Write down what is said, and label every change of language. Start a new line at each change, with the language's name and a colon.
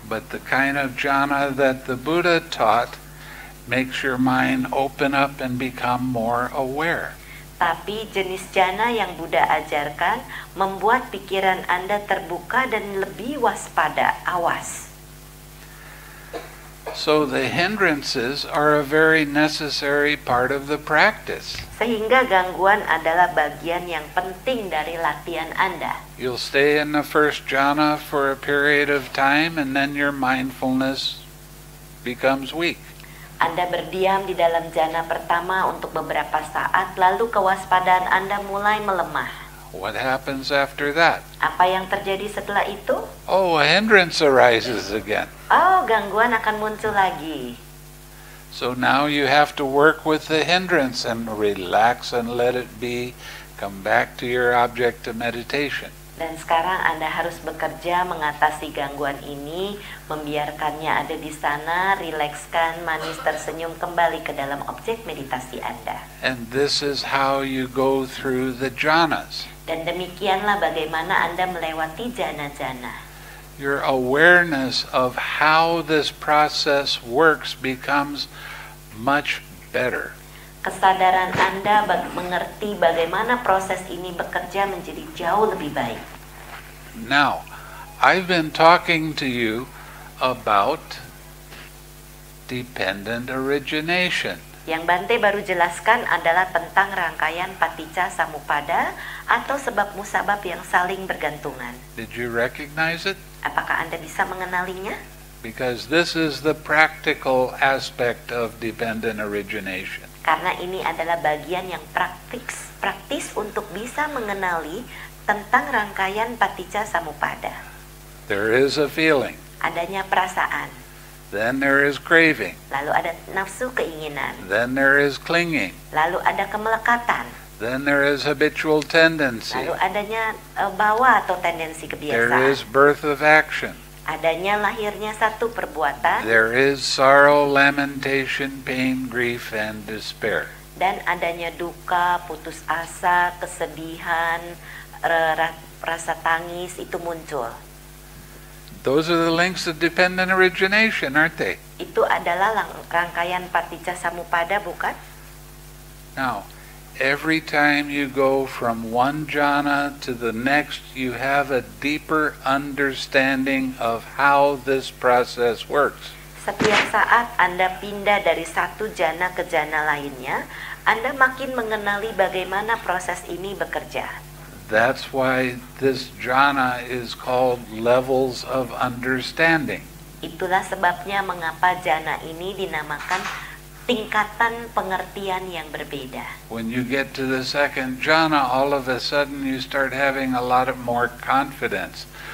English: But the kind of jhana that the Buddha taught makes your mind open up and become more aware.
Indonesian: Tapi jenis jhana yang Buddha ajarkan membuat pikiran Anda terbuka dan lebih waspada, awas.
English: So the hindrances are a very necessary part of the practice.
Indonesian: Sehingga gangguan adalah bagian yang penting dari latihan Anda.
English: You'll stay in the first jhana for a period of time and then your mindfulness becomes weak.
Indonesian: Anda berdiam di dalam jhana pertama untuk beberapa saat, lalu kewaspadaan Anda mulai melemah.
English: What happens after that?
Indonesian: Apa yang terjadi setelah itu?
English: A hindrance arises again.
Indonesian: Gangguan akan muncul lagi.
English: So now you have to work with the hindrance and relax and let it be. Come back to your object of meditation.
Indonesian: Dan sekarang Anda harus bekerja mengatasi gangguan ini, membiarkannya ada di sana, rilekskan, manis, tersenyum kembali ke dalam objek meditasi Anda.
English: And this is how you go through the jhanas.
Indonesian: Dan demikianlah bagaimana Anda melewati jana-jana.
English: Your awareness of how this process works becomes much better.
Indonesian: Kesadaran Anda mengerti bagaimana proses ini bekerja menjadi jauh lebih baik.
English: Now, I've been talking to you about dependent origination.
Indonesian: Yang Bante baru jelaskan adalah tentang rangkaian paticca samuppada atau sebab musabab yang saling bergantungan.
English: Did you recognize it?
Indonesian: Apakah Anda bisa mengenalinya?
English: Because this is the practical aspect of dependent origination.
Indonesian: Karena ini adalah bagian yang praktis untuk bisa mengenali tentang rangkaian paticca samuppada.
English: There is a feeling.
Indonesian: Adanya perasaan.
English: Then there is craving.
Indonesian: Lalu ada nafsu keinginan.
English: Then there is clinging.
Indonesian: Lalu ada kemelekatan.
English: Then there is habitual tendency.
Indonesian: Lalu adanya bawa atau tendensi kebiasaan.
English: There is birth of action.
Indonesian: Adanya lahirnya satu perbuatan.
English: There is sorrow, lamentation, pain, grief, and despair.
Indonesian: Dan adanya duka, putus asa, kesedihan, rasa tangis itu muncul.
English: Those are the links of dependent origination, aren't they?
Indonesian: Itu adalah rangkaian paticca samuppada, bukan?
English: Now, every time you go from one jhana to the next, you have a deeper understanding of how this process works.
Indonesian: Setiap saat Anda pindah dari satu jana ke jana lainnya, Anda makin mengenali bagaimana proses ini bekerja.
English: That's why this jhana is called levels of understanding.
Indonesian: Itulah sebabnya mengapa jana ini dinamakan tingkatan pengertian yang berbeda.
English: When you get to the second jhana, all of a sudden you start having a lot of more confidence.